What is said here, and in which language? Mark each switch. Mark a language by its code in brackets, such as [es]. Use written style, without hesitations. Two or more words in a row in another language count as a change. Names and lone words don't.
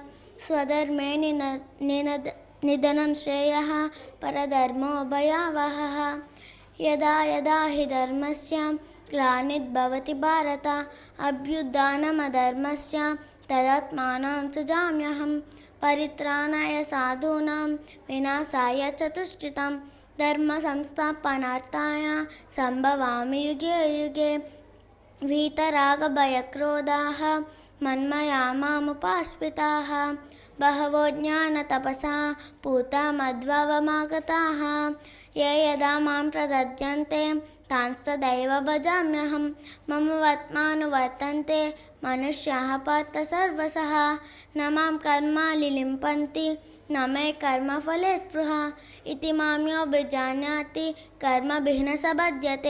[sa] స్వధర్మే నిధనం శ్రేయః పరధర్మో భయావహః యదా యదా హి ధర్మస్య గ్లానిర్భవతి భారత అభ్యుత్థానమధర్మస్య తదాత్మానం సృజామ్యహం పరిత్రాణాయ సాధూనాం వినాశాయ చ దుష్కృతాం ధర్మ సంస్థాపనార్థాయ సంభవామి యుగే యుగే వీతరాగభయక్రోధాః మన్మయా మాముపాశ్రితాః బహవో జ్ఞాన తపసా పూతా మద్భావమాగతాః ఏ యదా మాం ప్రపద్యంతే తాంస్తదైవ భజామ్యహం మమ వర్త్మానువర్తంతే మనుష్యాః పార్థ సర్వసః న మాం కర్మాణి లింపంతి న మే కర్మఫలే స్పృహ ఇతి మామ్యోభిజానాతి కర్మభిః న సబధ్యతే.